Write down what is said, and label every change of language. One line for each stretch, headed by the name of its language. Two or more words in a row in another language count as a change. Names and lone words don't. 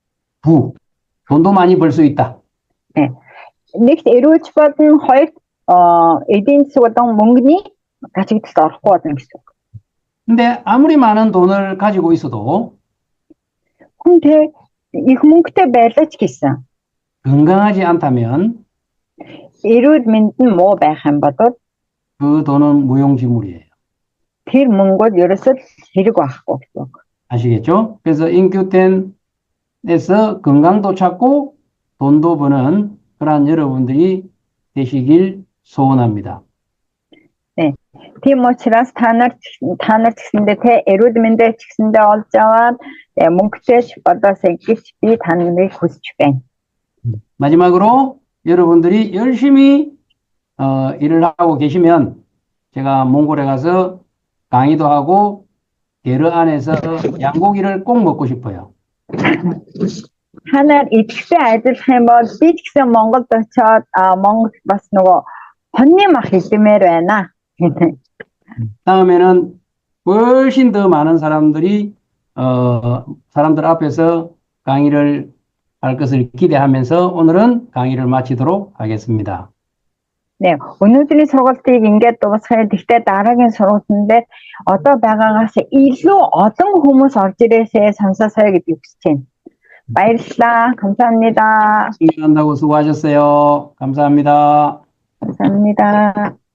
Korean: 돈도 많이 벌 수 있다. 네.
Mongolian: Нэгт эрүүлж болно, хоёрт эдийн засаг болон мөнгөний гачигдалд орохгүй болно гэсэн үг.
Korean: 근데 아무리 많은 돈을 가지고 있어도
Mongolian: 근데 их мөнгөтэй байлаач гэсэн.
Korean: 건강하지 않다면
Mongolian: эрүүл мэнд нь муу байх юм бол
Korean: 그 돈은 무용지물이에요.
Mongolian: тэр мөнгөд ерөөсөө хэрэг байхгүй гэсэн үг.
Korean: 아시겠죠? 그래서 인큐텐에서 건강도 찾고 돈도 버는 그러한 여러분들이 되시길 소원합니다.
Mongolian: Тийм учраас та нар гэсэндээ те эрүүдмэндээ ч гэсэндээ олж аваад мөнгөтэй болоосэй гэж би та нарыг хүсэж байна.
Korean: 마지막으로 여러분들이 열심히 일을 하고 계시면 제가 몽골에 가서 강의도 하고 게르 안에서 양고기를 꼭 먹고 싶어요.
Mongolian: Та нар идэвхтэй ажиллах юм бол би ч гэсэн Монголд очиод Монгол бас нөгөө хоньны мах идэмээр байна.
Korean: 다음에는 훨씬 더 많은 사람들 앞에서 강의를 할 것을 기대하면서 오늘은 강의를 마치도록 하겠습니다. 네,
Mongolian: өнөөдрийн сургалтыг ингээд дуусгая. Гэхдээ дараагийн сургалтанд одоо байгаагаас илүү олон хүмүүс орж ирээсэй сонсоосэй гэдгийг хүсэж байна. баярлалаа.
Korean: 감사합니다. 준비한다고 수고하셨어요. 감사합니다. 감사합니다.